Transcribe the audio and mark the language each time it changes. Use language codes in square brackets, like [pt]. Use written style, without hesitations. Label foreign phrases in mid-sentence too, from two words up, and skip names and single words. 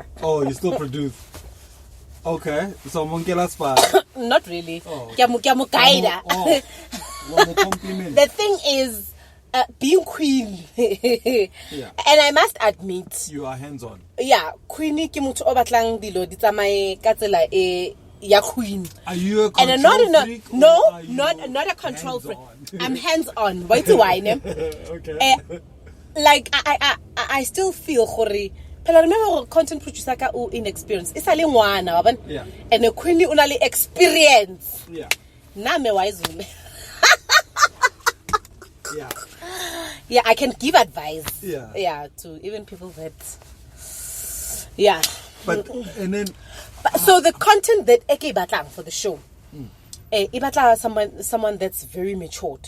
[en] Oh, you still produce? Okay, so not really. Oh. The thing is, being queen. Yeah. And I must admit, you are hands-on. [tn] Yeah, queenie ke motho o batlang dilo di tsamaye ka tsela e ya queen. [en] Are you a control freak? No, not a control freak. I'm hands-on. Why do I know? Okay. Like I still feel gore. But I remember content producer [tn] ka o [en] inexperienced. It's a ngwana, [tn] wa bona? [en] Yeah. And a queenie [tn] una le [en] experience. Yeah. Na me wise. Yeah. Yeah, I can give advice. Yeah. Yeah, to even people that. Yeah. But and then. So the content that [tn] Eke batlang [en] for the show, ibatla someone that's very matured.